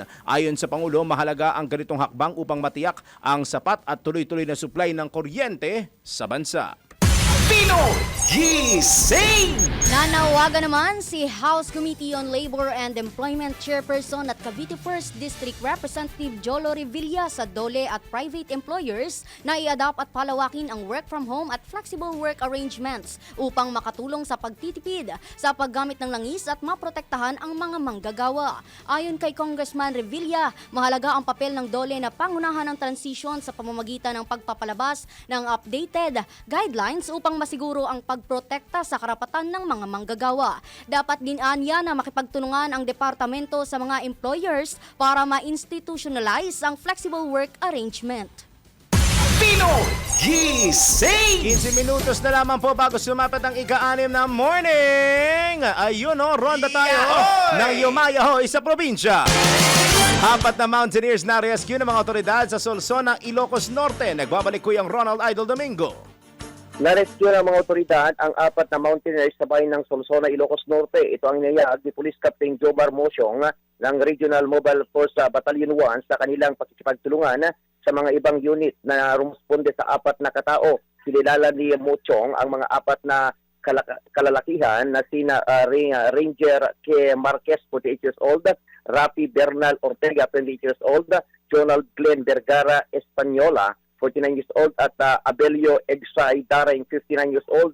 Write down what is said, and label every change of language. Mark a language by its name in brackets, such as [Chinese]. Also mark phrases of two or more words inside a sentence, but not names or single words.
[Filipino] Ayon sa Pangulo, mahalaga ang ganitong hakbang upang matiyak ang sapat at tuloy-tuloy na supply ng kuryente sa bansa. Pinoy Gising! Nanawagan naman si House Committee on Labor and Employment Chairperson at Cavite 1st District Representative Jolo Revilla sa DOLE at [English] private employers [Filipino] na i-adapt at palawakin ang [English] work from home [Filipino] at [English] flexible work arrangements [Filipino] upang makatulong sa pagtitipid sa paggamit ng langis at maprotektahan ang mga manggagawa. Ayon kay Congressman Revilla, mahalaga ang papel ng DOLE na pangunahan ng transisyon sa pamamagitan ng pagpapalabas ng [English] updated guidelines [Filipino] upang masiguro ang pagprotekta sa karapatan ng mga manggagawa. Dapat din anya na makipagtulungan ang departamento sa mga employers para ma-institutionalize ang [English] flexible work arrangement. [Filipino] Pinoy Gising! 15 minutos na lamang po bago sumapat ang ika-6 na morning. Ayun ronda tayo ng Yumayahoy sa probinsya. Apat na mountaineers na rescue ng mga otoridad sa Solsona, Ilocos Norte. Nagbabalik Kuyang Ronald Idol Domingo. Na-rescue ng mga otoridad ang 4 na mountaineers sa bayan ng Solsona, Ilocos Norte. Ito ang inayag ni Police Captain Jomar Mosyong ng Regional Mobile Force Battalion 1 sa kanilang pakikipagtulungan sa mga ibang unit na rumusponde sa 4 na katao. Kinilala ni Mosyong ang mga 4 na kalalakihan na sina Ranger K. Marquez, 48 [English] years old, [Filipino] Rafi Bernal Ortega, 28 [English] years old, [Filipino] Jonald Glenn Vergara Española, 49 [English] years old, [Filipino] at Abelio Egsay Daring, 59 [English] years old.